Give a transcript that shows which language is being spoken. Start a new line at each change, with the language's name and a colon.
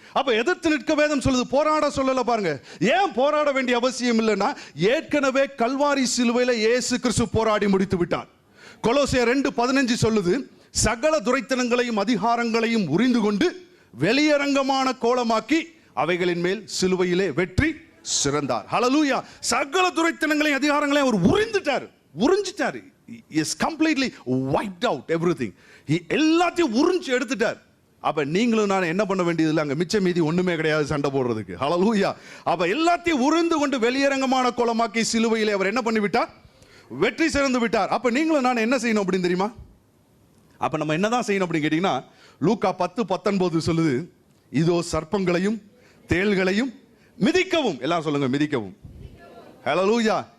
Tamil: அப்ப எதிர்த்து நிற்க வேதம் சொல்லுது, போராட சொல்லல. பாருங்க, ஏன் போராட வேண்டிய அவசியம் இல்லைன்னா, ஏற்கனவே கல்வாரி சிலுவையில இயேசு கிறிஸ்து போராடி முடித்து விட்டார். கொலோசியர் 2:15 சொல்லுது, சகல துரைத்தனங்களையும் அதிகாரங்களையும் உரிந்து கொண்டு வெளியரங்கமான கோலமாக்கி அவைகளின் மேல் சிலுவையிலே வெற்றி சிறந்தார். ஹல்லேலூயா. சகல துரைத்தனங்களையும் அதிகாரங்களையும் அவர் உறிஞ்சிட்டார்.
English: is completely wiped out everything.
Tamil: எல்லாத்தையும் உறிஞ்சி எடுத்துட்டார். அப்ப நீங்களும் நான் என்ன பண்ண வேண்டியது இல்லை, அங்க மிச்ச மீதி ஒண்ணுமே கிடையாது சண்டை போடுறதுக்கு. ஹல்லேலூயா. அப்ப எல்லாத்தையும் உறிந்து கொண்டு வெளியரங்கமான கோலமாக்கி சிலுவையிலே அவர் என்ன பண்ணி விட்டார்? வெற்றி சிறந்து விட்டார். அப்ப நீங்களும் நான் என்ன செய்யணும் அப்படின்னு தெரியுமா? அப்ப நம்ம என்னதான் செய்யணும் அப்படின்னு கேட்டீங்கன்னா, லூக்கா 10:19 சொல்லுது, இதோ சர்ப்பங்களையும் தேள்களையும் மிதிக்கவும். எல்லாரும் சொல்லுங்க, மிதிக்கவும். ஹல்லேலூயா.